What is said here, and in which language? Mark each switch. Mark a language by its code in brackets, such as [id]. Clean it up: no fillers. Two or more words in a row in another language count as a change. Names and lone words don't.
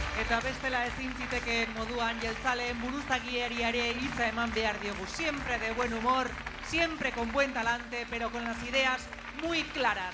[eu] Eta bestela ezin zitekeen moduan jeltzaleen buruzagiari ere hitza eman behar diogu. [es] Siempre de buen humor, siempre con buen talante, pero con las ideas muy claras.